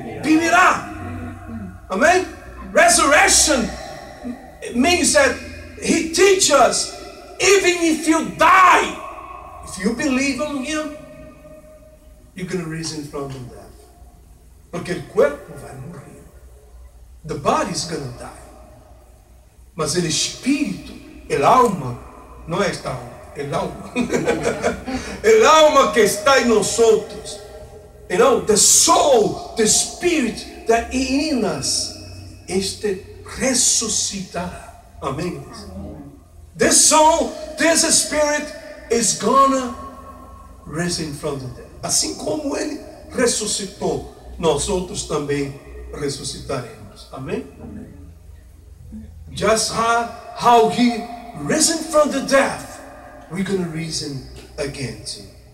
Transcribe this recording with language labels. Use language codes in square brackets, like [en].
[es] vivirá. Amém? [en] Resurrection means that He teaches us, even if you die, if you believe on Him, you're going to rise from the death. [pt] Porque o corpo vai morrer. [en] The body is going to die. [pt] Mas o espírito, el alma, não é esta alma, el alma. El alma que está em nós outros. [en] You know, the soul, the spirit that is in us, [pt] este ressuscitará. Amém? [en] This soul, this spirit is gonna rise from the dead. [pt] Assim como ele ressuscitou, nós outros também ressuscitaremos. Amém? [en] Just how he risen from the death, we're going to reason again too.